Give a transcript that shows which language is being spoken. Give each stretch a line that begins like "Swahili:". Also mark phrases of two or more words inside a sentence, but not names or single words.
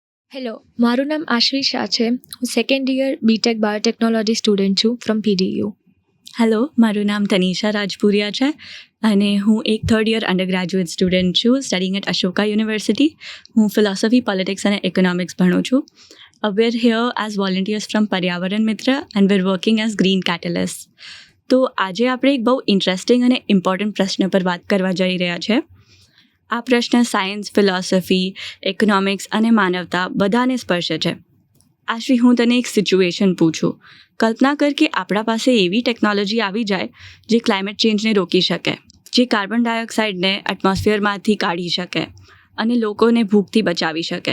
Gujarati: હેલો, મારું નામ આશ્વી શાહ છે. હું
English: second year BTech biotechnology student
Gujarati: છું ફ્રોમ PDU. હેલો, મારું નામ તનિષા રાજપુરિયા છે અને હું એક
English: third year under graduate student
Gujarati: છું
English: studying at Ashoka University.
Gujarati: હું ફિલોસોફી, પોલિટિક્સ અને ઇકોનોમિક્સ ભણું છું.
English: we're here as volunteers from પર્યાવરણ મિત્ર and we're working as green catalyst.
Gujarati: તો આજે આપણે એક બહુ ઇન્ટરેસ્ટિંગ અને ઇમ્પોર્ટન્ટ પ્રશ્ન પર વાત કરવા જઈ રહ્યા છે. આ પ્રશ્ન સાયન્સ, ફિલોસોફી, ઇકોનોમિક્સ અને માનવતા બધાને સ્પર્શે છે. આશ્વી, હું તને એક સિચ્યુએશન પૂછું. કલ્પના કર કે આપણા પાસે એવી ટેકનોલોજી આવી જાય જે
English: climate change
Gujarati: રોકી શકે, જે
English: carbon dioxide
Gujarati: એટમોસ્ફિયરમાંથી કાઢી શકે અને લોકોને ભૂખથી બચાવી શકે.